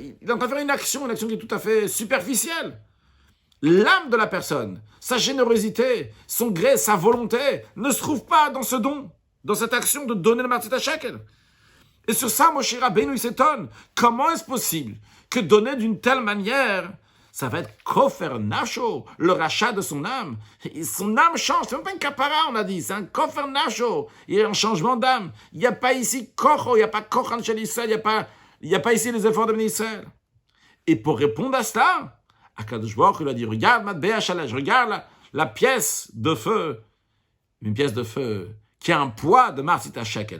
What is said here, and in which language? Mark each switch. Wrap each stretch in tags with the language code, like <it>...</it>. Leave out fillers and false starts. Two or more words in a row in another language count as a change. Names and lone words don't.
<fr>Il est en train de faire une action qui est tout à fait superficielle. L'âme de la personne, sa générosité, son gré, sa volonté, ne se trouve pas dans ce don, dans cette action de donner le</fr> <he>מחצית השקל.</he> <fr>Et sur ça, Moshe Rabbeinu, il s'étonne. Comment est-ce possible que donner d'une telle manière, ça va être</fr> <he>כופר נפשו,</he> <fr>le rachat de son âme. Et son âme change, c'est même pas une kapara, on a dit, c'est un</fr> <he>כופר נפשו.</he> <fr>Il y a un changement d'âme. Il n'y a pas ici kocho, il n'y a pas</fr> <he>כוחן של ישראל,</he> <fr>il n'y a pas ici les efforts de Ben Israël. Et pour répondre à cela,</fr> <he>הקדוש ברוך הוא</he> <fr>lui a dit, regarde</fr> <he>מטבע של אש,</he> <fr>regarde la pièce de feu, une pièce de feu qui a un poids de</fr> <he>מחצית השקל.</he>